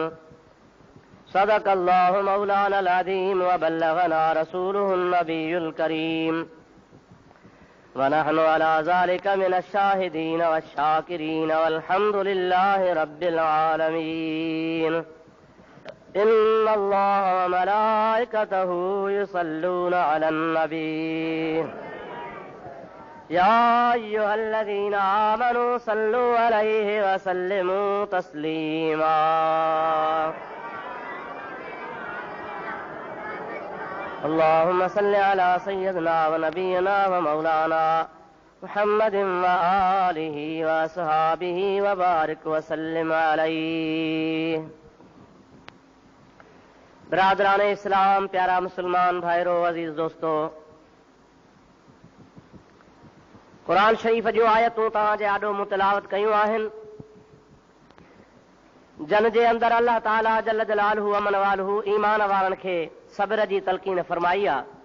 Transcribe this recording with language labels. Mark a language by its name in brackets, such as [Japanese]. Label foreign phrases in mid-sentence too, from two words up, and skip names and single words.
[Arabic] صدق الله مولانا العظيم وبلغنا رسوله النبي الكريم ونحن على ذلك من الشاهدين والشاكرين والحمد لله رب العالمين. إن الله وملائكته يصلون على النبي. يا أيها الذين آمنوا صلوا عليه وسلموا تسليما. اللهم صل على سيدنا ونبينا ومولانا محمد وآله وأصحابه وبارك وسلم عليه. [Sindhi] برادران اسلام، پيارا مسلمان ڀائرو، عزيز دوستو، قرآن شريف جو آيتون توهان جي آڏو مُتلاوت ڪيون آهن، جن جي اندر الله تعالیٰ [Arabic] جل جلاله عم نواله [Sindhi] ايمان وارن کي صبر جي تلقين فرمائي آهي.